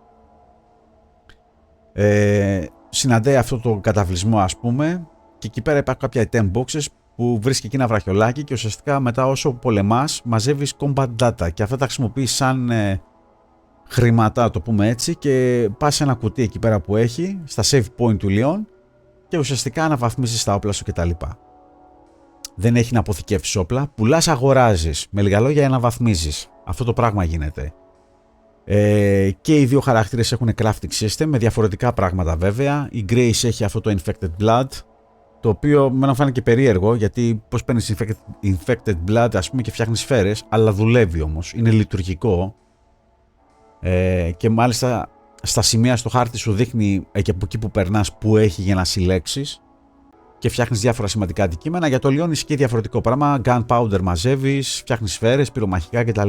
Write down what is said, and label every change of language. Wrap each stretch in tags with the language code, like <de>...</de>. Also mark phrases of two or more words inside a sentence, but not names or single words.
<el>Συναντάει αυτό το καταβλισμό, ας πούμε, και εκεί πέρα υπάρχουν κάποια</el> <en>item boxes</en> <el>που βρίσκει εκεί ένα βραχιολάκι και ουσιαστικά μετά όσο πολεμάς μαζεύεις</el> <en>combat data</en> <el>και αυτά τα χρησιμοποιείς σαν χρήματα, το πούμε έτσι, και πας σε ένα κουτί εκεί πέρα που έχει στα</el> <en>save point</en> <el>του Leon και ουσιαστικά αναβαθμίζεις τα όπλα σου κτλ. Δεν έχει να αποθηκεύσεις όπλα, πουλάς, αγοράζεις, με λίγα λόγια αναβαθμίζεις. Αυτό το πράγμα γίνεται. Και οι δύο χαρακτήρες έχουν</el> <en>crafting system</en> <el>με διαφορετικά πράγματα βέβαια. Η Grace έχει αυτό το</el> <en>infected blood,</en> <el>το οποίο με φάνηκε περίεργο, γιατί πώς παίρνεις</el> <en>infected blood,</en> <el>ας πούμε, και φτιάχνεις σφαίρες, αλλά δουλεύει όμως, είναι λειτουργικό. Και μάλιστα στα σημεία στο χάρτη σου δείχνει και από εκεί που περνάς που έχει για να συλλέξεις και φτιάχνεις διάφορα σημαντικά αντικείμενα. Για το Leon ισχύει διαφορετικό πράγμα, gunpowder μαζεύεις, φτιάχνεις σφαίρες, πυρομαχικά κτλ.</el>